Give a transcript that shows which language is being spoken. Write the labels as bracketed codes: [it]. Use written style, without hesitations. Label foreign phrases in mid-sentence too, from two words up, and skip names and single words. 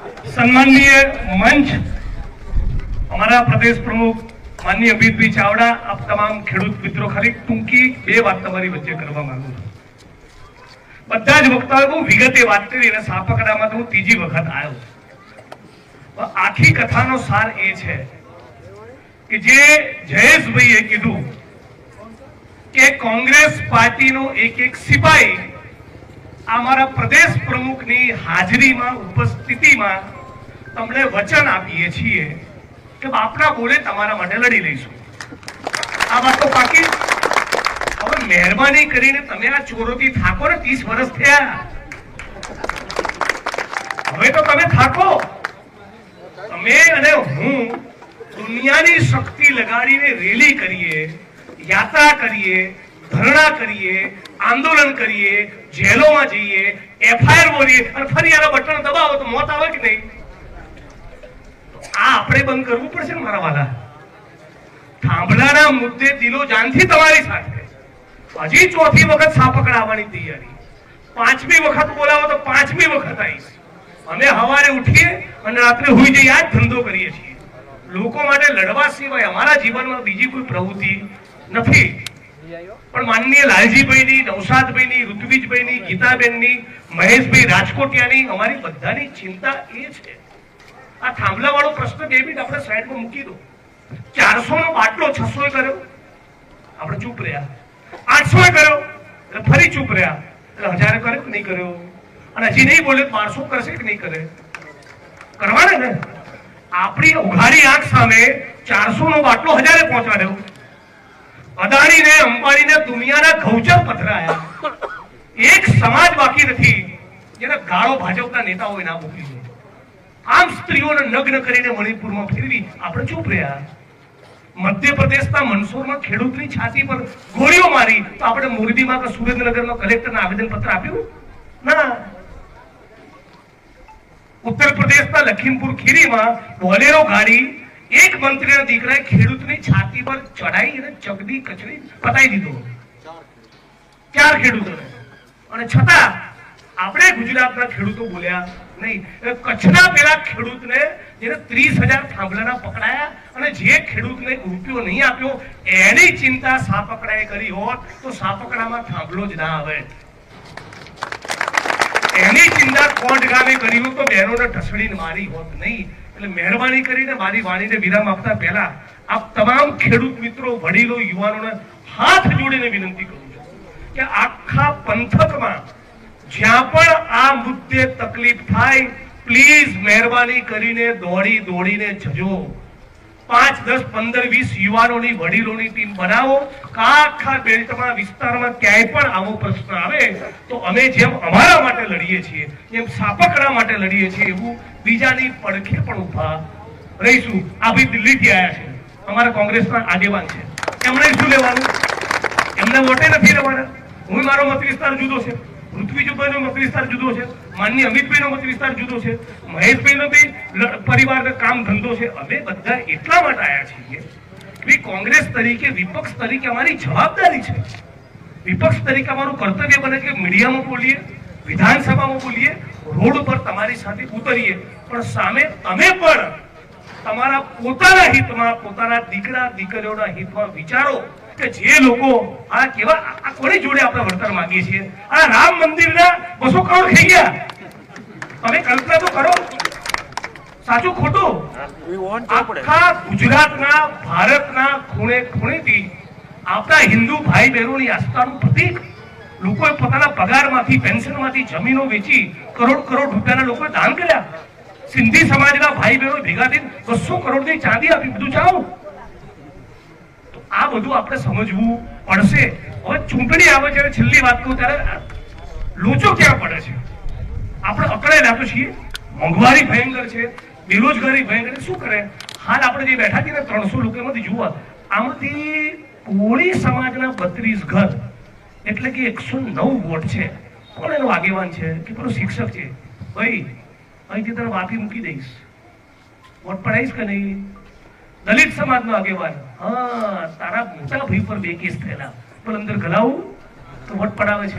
[gu] સમ્માનનીય મંચ હમારા પ્રદેશ પ્રમુખ માનનીય અમિત ભાઈ ચાવડા, આપ તમામ ખેડૂત મિત્રો ખાલી ટૂંકી બે વાત તમારી વચ્ચે કરવા માંગુ છું। બધા જ વક્તાઓ વિગતે વાત કરી અને સાપકડામાં તો હું તીજી વખત આવ્યો। આખી કથાનો સાર એ છે કિ જે જયેશભાઈએ કીધું કે કાંગ્રેસ પાર્ટીનો એક એક સિપાહી અમારા પ્રદેશ પ્રમુખની હાજરીમાં ઉપસ્થિતિમાં તમને વચન આપીએ છીએ કે બાપના બોલે તમારા માટે લડી લઈશું। આ વાત તો પાકી। હવે મહેરબાની કરીને તમે આ ચોરોથી થાકો ને, 30 વર્ષ થયા, હવે તો તમે થાકો। તમે અને હું દુનિયાની શક્તિ લગાડીને રેલી કરીએ, યાત્રા કરીએ, ધરણા કરીએ, [hi] आंदोलन करिए, जेलों में जाइए, एफआईआर बोलिए और फिर यार बटन दबाओ तो मौत आवे कि नहीं? [gu] આ આપણે બંધ કરવું પડશે ને મારા વાલા। થાંભલાના મુદ્દે દિલો જાનથી તમારી સાથે હજી ચૌથી વખત સાપ પકડાવાની તૈયારી। પાંચમી વખત બોલાવો તો પાંચમી વખત આઈશ। અમે હવારે ઉઠીએ અને રાત્રે હુઈ જઈએ, આજ ધંધો કરીએ છીએ। લોકો માટે લડવા સિવાય અમારા જીવનમાં બીજી કોઈ પ્રવૃત્તિ નથી। પણ માનનીય લાલજીભાઈની, નૌશાદભાઈની, ઋત્વિજભાઈની, ગીતાબેનની, મહેશભાઈ રાજકોટિયાની અમારી બધાની ચિંતા એ છે। આ થાંભલાવાળો પ્રશ્ન 2 મિનિટ આપણે સાઇડમાં મૂકી દો। 400 નો બાટલો 600 કર્યો, આપણે ચૂપ રહ્યા। 800 કર્યો એટલે ફરી ચૂપ રહ્યા, એટલે 1000 કર્યો કે નહીં કર્યો, અને હજી નહીં બોલે 1200 કરશે કે નહીં કરે? કરવાને ને। આપણી ઉઘાડી આંખ સામે 400 નો બાટલો 1000 પહોંચાડ્યો। અદાની ને, અંબાની ને દુનિયાના ગૌચર પથરાયા। એક સમાજ બાકી નહીં જેને ગાળો ભાજપના નેતાઓએ ના મોકલી હૈ। આમ સ્ત્રીઓને નગ્ન કરીને મણિપુરમાં ફેરવી આપણે ચૂપ રહ્યા। મધ્ય પ્રદેશના મંદસૌરમા ખેડૂતની છાતી પર ગોળીઓ મારી તો આપણે મોરબીમાં કે સુરેન્દ્રનગરમાં કલેક્ટરને આવેદનપત્ર આપ્યું ના। ઉત્તર પ્રદેશના લખીમપુર ખીરીમાં બોલેરો ગાડી એક મંત્રી ના દીકરાએ ખેડૂતની છાતી પર ચઢાઈ અને ચગદી કચડી પતાઈ દીધો। 4 ખેડૂતોને, અને છતાં આપણે ગુજરાતના ખેડૂતો બોલ્યા નહીં। કચ્છના પેલા ખેડૂતને જેને 30,000 થાંભલાના પકડાયા અને જે ખેડૂતને રૂપિયો નહીં આપ્યો એની ચિંતા સાપકડાએ કરી હોત તો સાપકડામાં થાંભલો જ ના આવે। એની ચિંતા કોટ ગામે કરી હોત તો બહનોને ઢસડીને મારી હોત નહીં। મહેરબાની કરીને મારી વાણીને વિરામ આપતા પહલા આપ તમામ ખેડૂત મિત્રો, વડીલો, યુવાનોને હાથ જોડીને વિનંતી કરું છું કે આખા પંથકમાં જ્યાં પણ આ મુદ્દે તકલીફ થાય પ્લીઝ મહેરબાની કરીને દોડી દોડીને જજો। 5, 10, 15, 20 યુવાનોની, વડીલોની ટીમ બનાવો। આખા બેલ્ટમાં વિસ્તારમાં ક્યાંય પણ આવો પ્રશ્ન આવે તો અમે જેમ અમારા માટે લડીએ છીએ એમ સાપકડા માટે લડીએ છીએ એવું બીજાની પડખે પણ ઊભા રહીશું। આ ભાઈ દિલ્હીથી આયા છે, અમારા કોંગ્રેસના આગેવાન છે, એમણે શું લેવાનું? એમને વોટે નથી લેવાના। હું મારો મત વિસ્તાર જુદો છે, ઋત્વિજભાઈનો મત વિસ્તાર જુદો છે, માનનીય અમિતભાઈનો મત વિસ્તાર જુદો છે, મહેશભાઈનો બી પરિવારનો કામ ધંધો છે। અમે બધા એટલા માટે આયા છીએ કે કોંગ્રેસ તરીકે, વિપક્ષ તરીકે અમારી જવાબદારી છે। વિપક્ષ તરીકે અમારું કર્તવ્ય બને કે મીડિયામાં બોલીએ, વિધાનસભામાં બોલીએ, રોડ પર તમારી સાથે ઉતરીએ, પણ સામે તમે પણ તમારા પોતાના હિતમાં, પોતાના દીકરા દીકરીઓના હિતમાં વિચારો કે જે લોકો આ કેવા આ કોની જોડે આપણે વળતર માગીએ છીએ। આ રામ મંદિરના 200 કરોડ થઈ ગયા। તમે કલ્પના તો કરો, સાચું ખોટું? આખા ગુજરાતના, ભારતના ખૂણે ખૂણેથી આપણા હિન્દુ ભાઈ બહેનોની આસ્થાનું પ્રતીક લોકોએ પોતાના પગારમાંથી, પેન્શનમાંથી જમીનો વેચી કરોડ કરોડ રૂપિયાના લોકોએ દાન કર્યા। સિંધી સમાજના ભાઈ બહનો ભેગા થઈને 200 કરોડની ચાંદી આપી, બધું જાઓ। તો આ બધું આપણે સમજવું પડશે। હવે ચૂંટણી આવે છે, છેલ્લી વાત કહું ત્યારે લોચો ક્યાં પડે છે? આપણે અકળાયેલા તો છીએ। મોંઘવારી ભયંકર છે, બેરોજગારી ભયંકર। શું કરે? હાલ આપણે જે બૈઠા છીએ 300 લોકોમાંથી જુઓ, આમાંથી કોળી સમાજના 32 ઘર એટલે કે 109 વોટ છે। કોણ એનો આગેવાન છે કે પેલો શિક્ષક છે? ભાઈ અહીંથી તને વાપી મૂકી દઈશ, વોટ પડાઈશ કે નહીં? દલિત સમાજનો આગેવાન, હા તારા મોટા ભાઈ પર 2 કેસ થયેલા, પણ અંદર ગલાવું તો વોટ પડાવે છે।